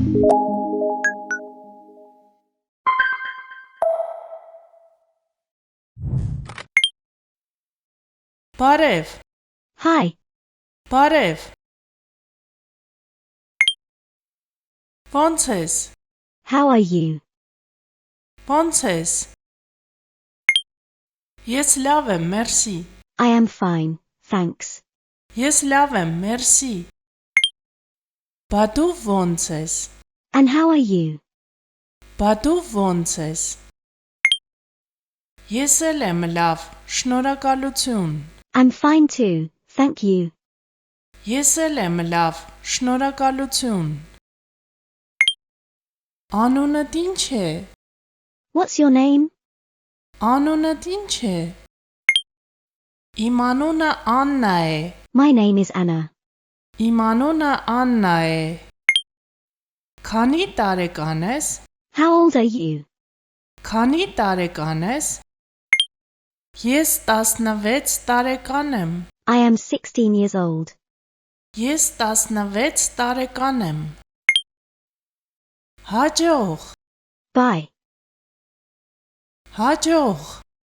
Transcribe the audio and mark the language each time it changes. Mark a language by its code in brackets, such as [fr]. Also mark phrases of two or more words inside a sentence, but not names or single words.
[hy] Բարև, [en] Hi, [hy] բարև։ Ոնց ես, [en] how are you? [hy] ոնց ես։ Ես լավ եմ, մերսի։ [en] I am fine, thanks. [hy] Ես լավ եմ, մերսի։ Բա դու ոնց ես։ [en] And how are you? [hy] Բա դու ոնց ես։ Ես էլ եմ լավ, շնորհակալություն։ [en] I'm fine too, thank you. [hy] Ես էլ եմ լավ, շնորհակալություն։ Անունդ ինչ է։ [en] What's your name? [hy] Անունդ ինչ է։ Իմ անունը Աննա է։ [en] My name is Anna. [hy] Իմ անունը Աննա է։ Քանի տարեկան ես։ [en] How old are you? [hy] Քանի տարեկան ես։ Ես 16 տարեկան եմ։ [en] I am 16 years old. [hy] Ես 16 տարեկան եմ։ Հաջող, [en] Bye. [hy] հաջող։